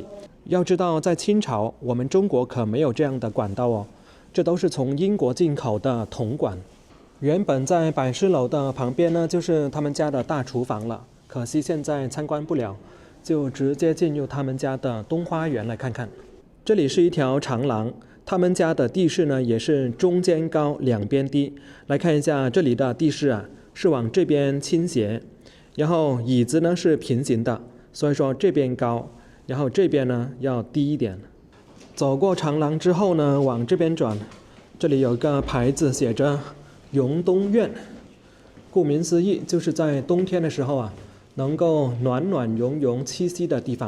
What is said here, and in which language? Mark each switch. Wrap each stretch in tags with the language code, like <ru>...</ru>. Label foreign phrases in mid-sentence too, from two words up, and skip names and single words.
<zh>要知道在清朝我們中國可沒有這樣的管道哦，這都是從英國進口的銅管。原本在百事樓的旁邊呢，就是他們家的大廚房了，可惜現在參觀不了，就直接進入他們家的東花園來看看。這裡是一條長廊，他們家的地勢呢也是中間高兩邊低。來看一下這裡的地勢啊，是往這邊傾斜，然後椅子呢是平行的，所以說這邊高，然後這邊呢要低一點。走過長廊之後呢，往這邊轉，這裡有個牌子寫着榮東苑，顧名思義就是在冬天的時候啊，能夠暖暖融融棲息的地方。</zh>